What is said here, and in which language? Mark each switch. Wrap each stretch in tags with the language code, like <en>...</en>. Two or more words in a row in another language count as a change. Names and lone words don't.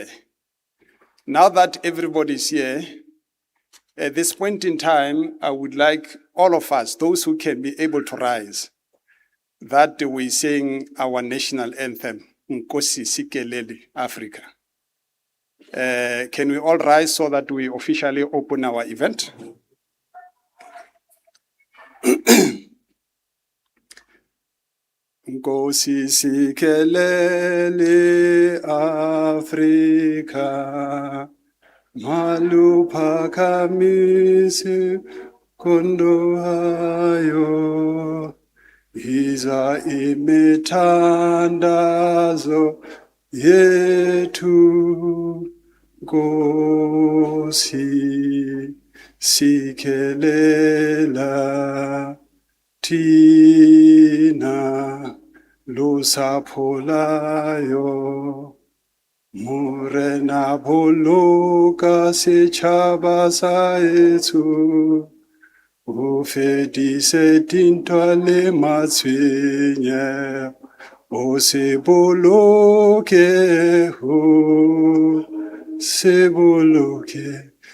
<en>Now that everybody is here, at this point in time, I would like all of us, those who can be able to rise, that we sing our national anthem,</en> <xh>Nkosi Sikeleli, Africa.</xh> <en>Can we all rise so that we officially open our event?</en> <xh>Nkosi sikelele Afrika, maluphakamise kondo hayo, iza imithandazo yethu, Nkosi sikelela thina lusapho layo,</xh> <st>morena boloka setšhaba sa etso, o fedise dintwa le matshwenyego, o se boloke ho, se boloke</st>